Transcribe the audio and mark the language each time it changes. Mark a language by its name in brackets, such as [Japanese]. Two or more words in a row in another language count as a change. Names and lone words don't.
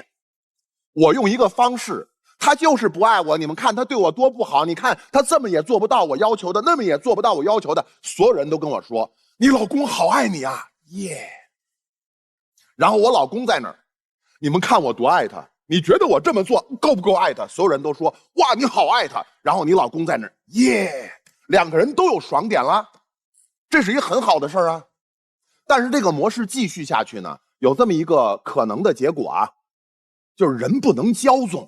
[Chinese] 我用一個方式，他就是不愛我，你們看他對我多不好，你看他這麼也做不到我要求的，那麼也做不到我要求的，所有人都跟我說你老公好愛你啊，耶！然後我老公在那兒，你們看我多愛他，你覺得我這麼做夠不夠愛他？所有人都說哇你好愛他，然後你老公在那兒，耶！兩個人都有爽點了，這是一個很好的事兒啊。但是這個模式繼續下去呢，有這麼一個可能的結果啊，就是人不能驕縱。